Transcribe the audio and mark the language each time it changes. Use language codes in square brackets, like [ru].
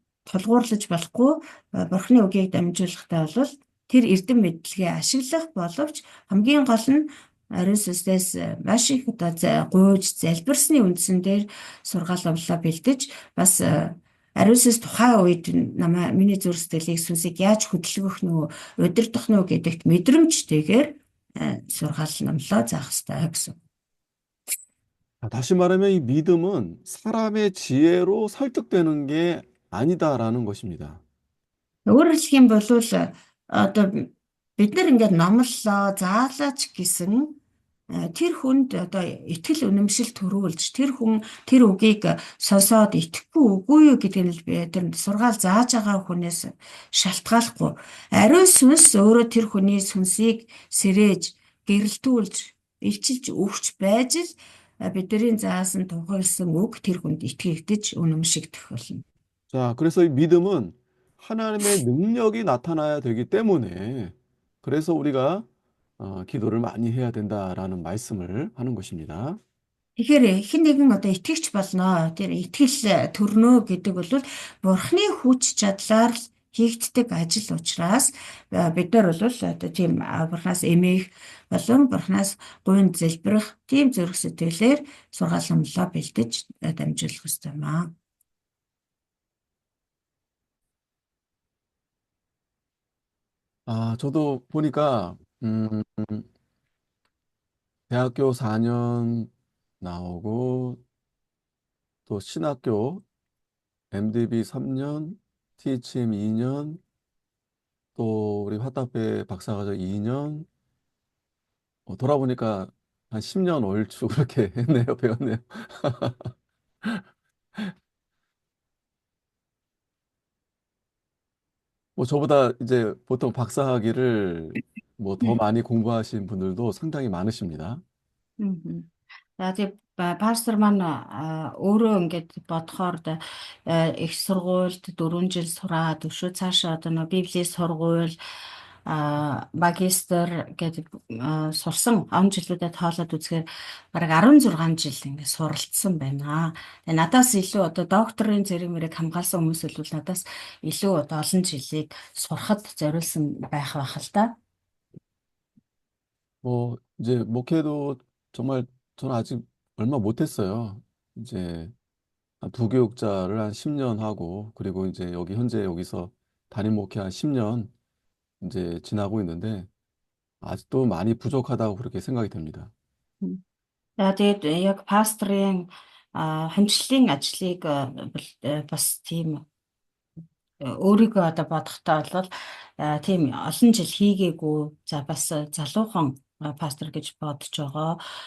[mn] тулгуурлаж болохгүй бурхны үгийг дамжуулахтаа бол тэр эрдэм мэдлэгээ ашиглах боловч хамгийн гол нь ариун сүнснээс маш их одоо гуйж залбирсны үндсэн дээр сургаал авлаа бэлдэж бас ариун сүнс тухайн үед миний зүрх сэтгэлийг сүнсийг яаж хөдөлгөх нь удирдах нь гэдэгт мэдрэмжтэйгээр сургаал номлоо заах хэрэгтэй гэсэн. [ko] 다시 말하면 이 믿음은 사람의 지혜로 설득되는 게 아니다라는 것입니다. [mn] Өөрөөр хэлэх юм бол одоо бид нар ингээд номлолоо заалаач гэсэн тэр хүнд одоо итгэл үнэмшил төрүүлж тэр хүн тэр үгийг сонсоод итгэхгүй үгүй юу гэдгийг л тэр сургаал зааж байгаа хүнээс шалтгааллахгүй ариун сүнс өөрөө тэр хүний сүнсийг сэрээж гэрэлтүүлж илчилж өгч байж л бидний заасан тунхагласан үг тэр хүнд итгэгдэж үнэмшигдэх болно. [ko] 자, 그래서 이 믿음은 하나님의 능력이 나타나야 되기 때문에 그래서 우리가 기도를 많이 해야 된다라는 말씀을 하는 것입니다. [mn] Тэгэхээр хэн нэгэн одоо итгэгч болно. Тэр итгэл төрнөө гэдэг бол Бурхны хүч чадлаар л хийгддэг ажил учраас бид нар бол одоо тийм Бурханаас эмээх болон Бурханаас гуйнд залбирах тийм зүрх сэтгэлээр сургаалмлаа бэлдэж дамжуулах хэрэгтэй юм аа. [ko] 저도 보니까 대학교 4년 나오고 또 신학교 MDB 3년, THM 2년, 또 우리 화답회 박사과정 2년, 돌아보니까 한 10년 얼추 그렇게 했네요, 배웠네요. 뭐 저보다 이제 보통 박사학위를 뭐 더 많이 공부하신 분들도 상당히 많으십니다. Мгм. [mn] За тий пастор маань өөрөө ингээд бодохоор их сургуульд 4 жил сураад өшөө цаашаа одоо нөө Библийн сургууль магистр гэдэг сурсан он жилүүдэд тоолоод үзэхээр бараг 16 жил ингээд суралцсан байна. Тэгээ надаас илүү одоо докторийн зэрэг мэрэг хамгаалсан хүмүүс бол надаас илүү одоо олон жилийг сурахад зориулсан байх л та. [ko] 뭐 이제 목회도 정말 저는 아직 얼마 못했어요. 이제 부교육자를 한 10년 하고 그리고 이제 여기 현재 여기서 담임 목회 한 10년 이제 지나고 있는데 아직도 많이 부족하다고 그렇게 생각이 됩니다. [mn] За тэгээд яг пастрын хамтлагийн ажлыг бас тийм өөрийгөө одоо бодохдоо бол тийм олон жил хийгээгүй за бас залуухан пастор гэж бодож байгаа.